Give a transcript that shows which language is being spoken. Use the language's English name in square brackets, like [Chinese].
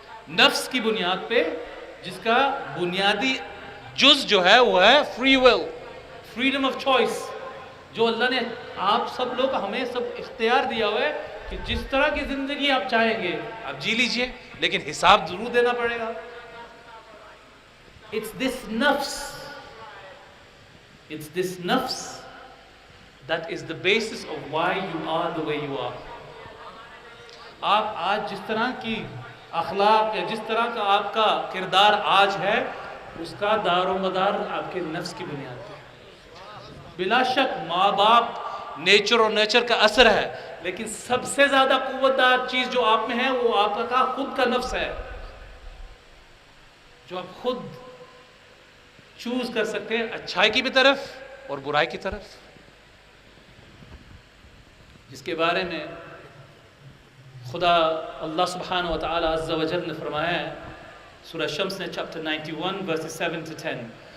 [Urdu] نفس کی بنیاد پہ جس کا بنیادی جز جو ہے وہ ہے free will, freedom of choice, جو اللہ نے آپ سب لوگ ہمیں سب اختیار دیا ہوا ہے کہ جس طرح کی زندگی آپ چاہیں گے آپ جی لیجئے، لیکن حساب ضرور دینا پڑے گا. [English] It's this nafs that is the basis of why you are the way you are. [Urdu] آپ آج جس طرح کی اخلاق یا جس طرح کا آپ کا کردار آج ہے، اس کا دار و مدار آپ کے نفس کی بنیاد پہ. بلا شک ماں باپ نیچر اور نیچر کا اثر ہے، لیکن سب سے زیادہ قوت دار چیز جو آپ میں ہے وہ آپ کا خود کا نفس ہے، جو آپ خود چوز کر سکتے ہیں اچھائی کی بھی طرف اور برائی کی طرف، جس کے بارے میں خدا اللہ سبحانہ و تعالی عز و جل نے فرمایا ہے سورہ شمس نے چیپٹر 91 verses 7 to 10.